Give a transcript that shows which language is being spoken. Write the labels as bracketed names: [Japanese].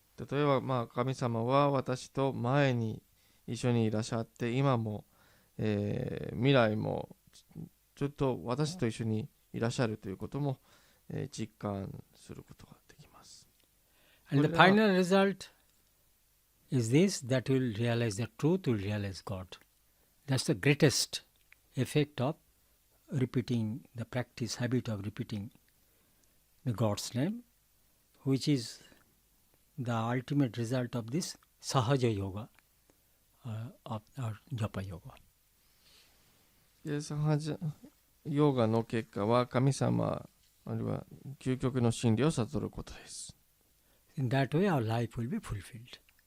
[Japanese] 例えば、神様は私と前に一緒にいらっしゃって、今も、未来もずっと私と一緒にいらっしゃるということも、実感することができます。 [English] And the final result is this, that you will realize the truth, you will realize God. That's the greatest effect of repeating the practice, habit of repeating the God's name, which is the ultimate result of this Sahaja Yoga, or Japa Yoga. [Japanese] サハジャヨガの結果は神様あるいは究極の真理を悟ることです。 [English] In that way, our life will be fulfilled.